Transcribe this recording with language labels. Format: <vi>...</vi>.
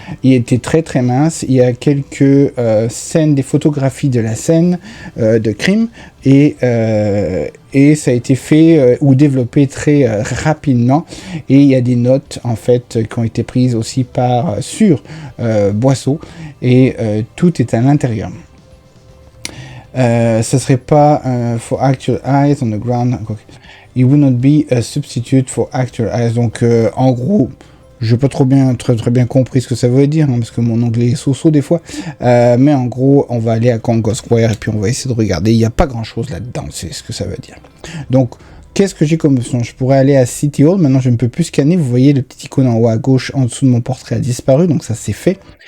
<fr>Il était très très mince. Il y a quelques scènes, des photographies de la scène de crime et ça a été fait ou développé très rapidement. Et il y a des notes en fait qui ont été prises aussi sur Boisseau et tout est à l'intérieur. Ça serait pas</fr> <en>for actual eyes on the ground. It would not be a substitute for actual eyes.</en> <fr>Donc en gros, je n'ai pas très bien compris ce que ça veut dire, hein, parce que mon anglais est so-so des fois. Mais en gros, on va aller à Congo Square et puis on va essayer de regarder. Il n'y a pas grand-chose là-dedans, c'est ce que ça veut dire. Donc, Qu'est-ce que j'ai comme option? Je pourrais aller à City Hall. Maintenant, je ne peux plus scanner. Vous voyez, le petit icône en haut à gauche, en dessous de mon portrait a disparu. Donc, ça, c'est fait.</fr>